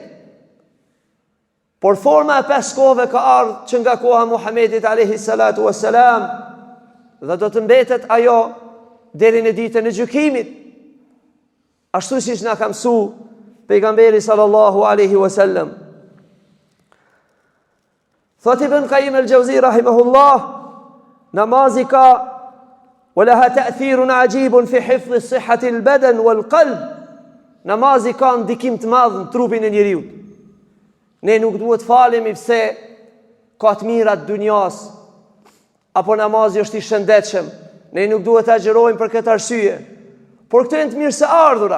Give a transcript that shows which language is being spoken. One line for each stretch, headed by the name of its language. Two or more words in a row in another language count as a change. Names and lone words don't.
Albanian: Por forma e 5 kohëve ka ardhur që nga koha e Muhamedit
Arabic: عليه الصلاة والسلام,
Albanian: dhe do të mbetet ajo deri në ditën e gjykimit. Ashtu siç na ka mësuar pejgamberi
Arabic: صلى الله عليه وسلم.
Albanian: Thot Ibn Qayyim al-Jawzi rahimahullah, namazi ka
Arabic: ولها تأثير عجيب في حفظ صحة البدن والقلب.
Albanian: Namazi ka ndikim të madh në trupin e njeriu. Ne nuk duhet falemi pse ka të mirat dunjas, apo namazi është i shëndetshëm. Ne nuk duhet të agjërojmë për këtë arsye. Por këto janë të mirë se ardhura.